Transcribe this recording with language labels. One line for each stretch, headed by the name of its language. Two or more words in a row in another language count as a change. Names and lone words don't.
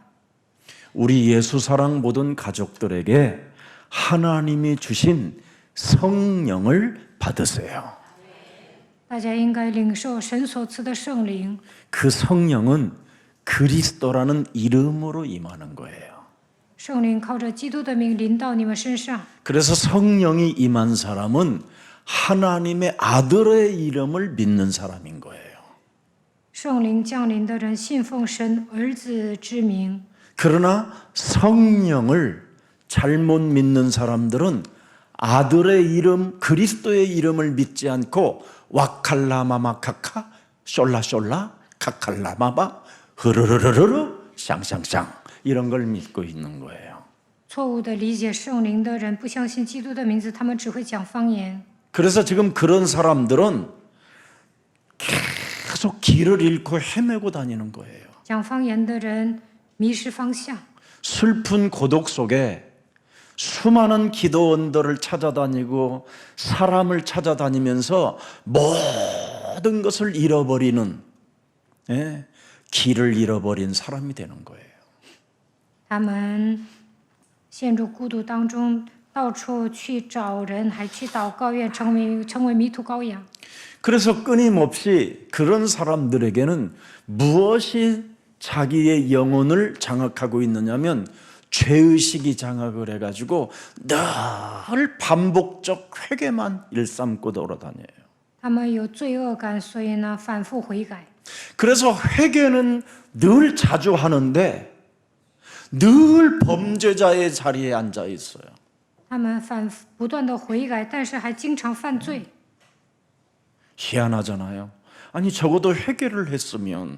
Korean: 우리 예수 사랑 모든 가족들에게 하나님이 주신 성령을 받으세요.
Chinese: 大家应该领受神所赐的圣灵，
Korean: 그 성령은 그리스도라는 이름으로 임하는 거예요.
Chinese: 圣灵靠着基督的名临到你们身上。
Korean: 그래서 성령이 임한 사람은 하나님의 아들의 이름을 믿는 사람인 거예요.
Chinese: 圣灵降临的人信奉神儿子之名，
Korean: 그러나 성령을 잘못 믿는 사람들은 아들의 이름, 그리스도의 이름을 믿지 않고 와칼라마마카카, 숄라숄라, 카칼라마바, 흐르르르르르, 샹샹샹 이런 걸 믿고 있는 거예요.
Chinese: 错误的理解圣灵的人不相信基督的名字，他们只会讲方言。
Korean: 그래서 지금 그런 사람들은 계속 길을 잃고 헤매고 다니는 거예요.
Chinese: 讲方言的人迷失方向，
Korean: 슬픈 고독 속에 수많은 기도원들을 찾아다니고 사람을 찾아다니면서 모든 것을 잃어버리는 길을 잃어버린 사람이 되는 거예요.
Chinese: 他们陷入孤独当中，到处去找人，还去祷告院，成为迷途羔羊。
Korean: 그래서 끊임없이 그런 사람들에게는 무엇이 자기의 영혼을 장악하고 있느냐면 죄의식이 장악을 해가지고 늘 반복적 회개만 일삼고 돌아다녀요.
Chinese: 他们有罪恶感，所以呢反复悔改。
Korean: 그래서 회개는 늘 자주 하는데 늘 범죄자의 자리에 앉아 있어요.
Chinese: 他们不断的悔改，但是还经常犯罪，
Korean: 희한하잖아요. 아니 적어도 회개를 했으면